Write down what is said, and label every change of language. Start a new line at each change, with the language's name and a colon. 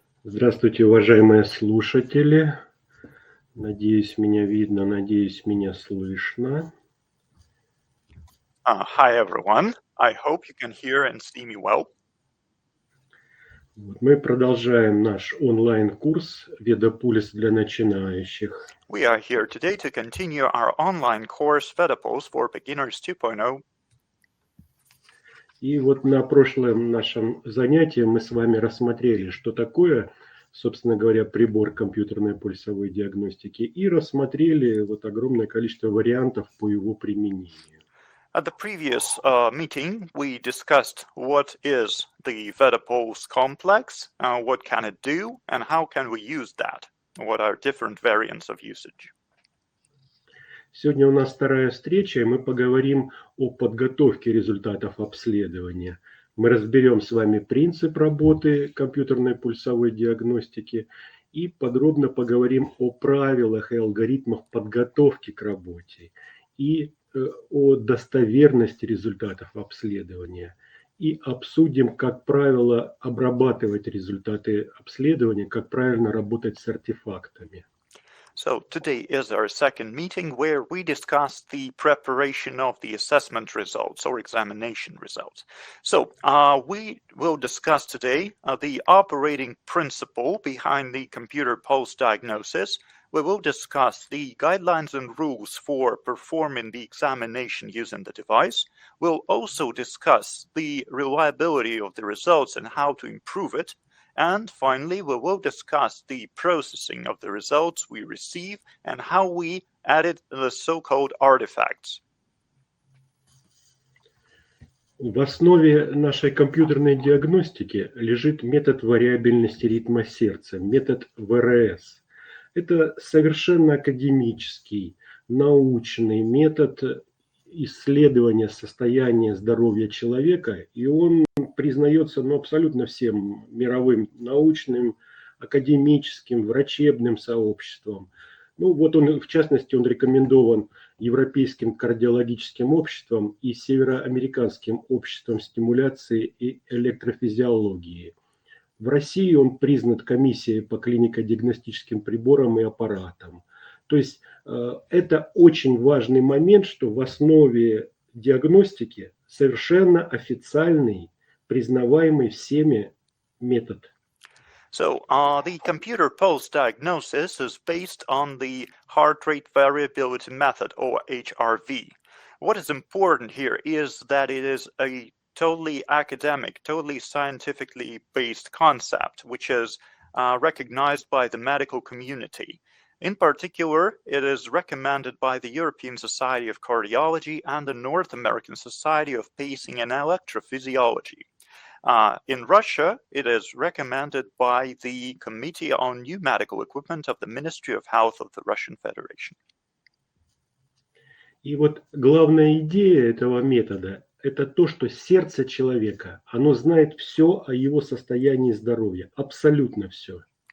Russian: Здравствуйте, уважаемые слушатели. Надеюсь, меня видно, надеюсь, меня слышно.
English: Hi, everyone. I hope you can hear and see me well.
Russian: Мы продолжаем наш онлайн-курс VedaPulse для начинающих.
English: We are here today to continue our online course VedaPulse for Beginners 2.0.
Russian: И вот на прошлом нашем занятии мы с вами рассмотрели, что такое, собственно говоря, прибор компьютерной пульсовой диагностики, и рассмотрели вот огромное количество вариантов по его применению.
English: At the previous meeting, we discussed what is the VedaPulse complex, what can it do, and how can we use that, what are different variants of usage.
Russian: Сегодня у нас вторая встреча, и мы поговорим о подготовке результатов обследования. Мы разберем с вами принцип работы компьютерной пульсовой диагностики и подробно поговорим о правилах и алгоритмах подготовки к работе и о достоверности результатов обследования. И обсудим, как правило, обрабатывать результаты обследования, как правильно работать с артефактами.
English: So today is our second meeting where we discuss the preparation of the assessment results or examination results. So we will discuss today the operating principle behind the computer pulse diagnosis. We will discuss the guidelines and rules for performing the examination using the device. We'll also discuss the reliability of the results and how to improve it. And finally, we will discuss the processing of the results we receive and how we added the so-called artifacts.
Russian: В основе нашей компьютерной диагностики лежит метод вариабельности ритма сердца, метод ВРС. Это совершенно академический, научный метод исследования состояния здоровья человека, и он признается абсолютно всем мировым научным, академическим, врачебным сообществом. В частности, он рекомендован Европейским кардиологическим обществом и Североамериканским обществом стимуляции и электрофизиологии. В России он признан комиссией по клинико-диагностическим приборам и аппаратам. То есть это очень важный момент, что в основе диагностики совершенно официальный, признаваемый всеми метод.
English: So the computer pulse diagnosis is based on the heart rate variability method, or HRV. What is important here is that it is a totally academic, totally scientifically based concept, which is recognized by the medical community. In particular, it is recommended by the European Society of Cardiology and the North American Society of Pacing and Electrophysiology. In Russia, it is recommended by the Committee on New Medical Equipment of the Ministry of Health of the Russian Federation.
Russian: И вот главная идея этого метода – это то, что сердце человека, оно знает все о его состоянии здоровья, абсолютно все.